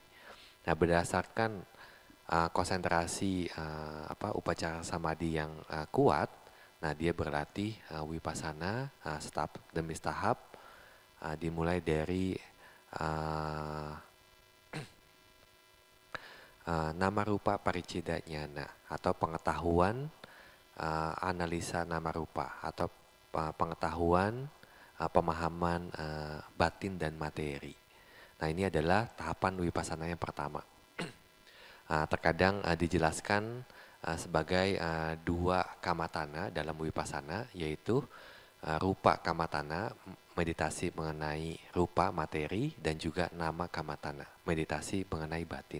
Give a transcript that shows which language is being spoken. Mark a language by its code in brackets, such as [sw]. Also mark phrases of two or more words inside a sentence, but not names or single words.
[id] Nah, berdasarkan konsentrasi [pi] upacara samadhi [id] yang kuat, nah dia berlatih vipassana tahap demi tahap, dimulai dari [pi] nama rupa pariccheda jnana [id] atau pengetahuan analisa [pi] nama rupa [id] atau pengetahuan pemahaman batin dan materi. Nah, ini adalah tahapan vipassana yang pertama. Terkadang dijelaskan sebagai dua kamatana dalam vipassana, yaitu [pi] rupa kamatana, [id] meditasi mengenai rupa materi, dan juga [pi] nama kamatana, [id] meditasi mengenai batin.